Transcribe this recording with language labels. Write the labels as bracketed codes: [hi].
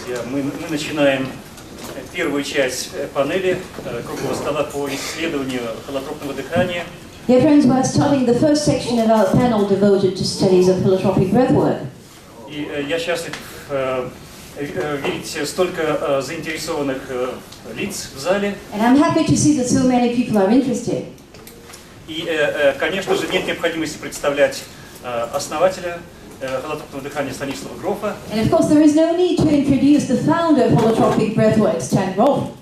[ru] мы начинаем первую часть панели круглого стола по исследованию холотропного дыхания. [en] Dear friends, we're starting the first section of our panel devoted to studies of holotropic breathwork. [ru] И я счастлив видеть столько заинтересованных лиц в зале. [en] And I'm happy to see that so many people are interested. [ru] И, конечно же, нет необходимости представлять основателя холотропного дыхания Станислава Грофа. [en] And of course, there is no need to introduce the founder of holotropic breathwork, Stan Grof.